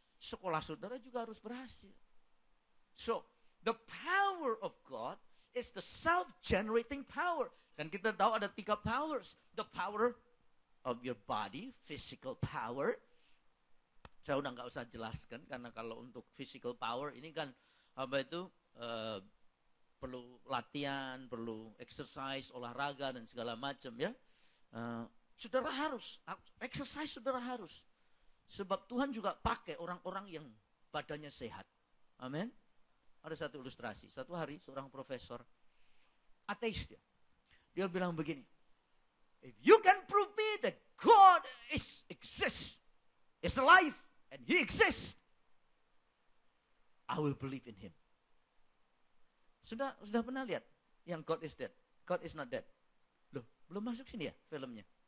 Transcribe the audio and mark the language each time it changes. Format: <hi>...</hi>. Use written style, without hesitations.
<id>Sekolah saudara juga harus berhasil.</id> <en>So, the power of God is the self-generating power.</en> <id>Dan kita tahu ada</id> <en>3 powers. The power of your body, physical power.</en> <id>Saya udah nggak usah jelaskan karena kalau untuk physical power ini kan apa itu perlu latihan, perlu exercise, olahraga dan segala macam ya. Saudara harus, exercise saudara harus. Sebab Tuhan juga pakai orang-orang yang badannya sehat. Amin. Ada satu ilustrasi. Satu hari seorang profesor, ateis dia. Dia bilang begini,</id> <en>if you can prove me that God exists, is alive, and He exists, I will believe in Him.</en> <id>Sudah pernah lihat yang</id> <en>God is dead? God is not dead.</en> <id>Loh, belum masuk sini ya filmnya?</id>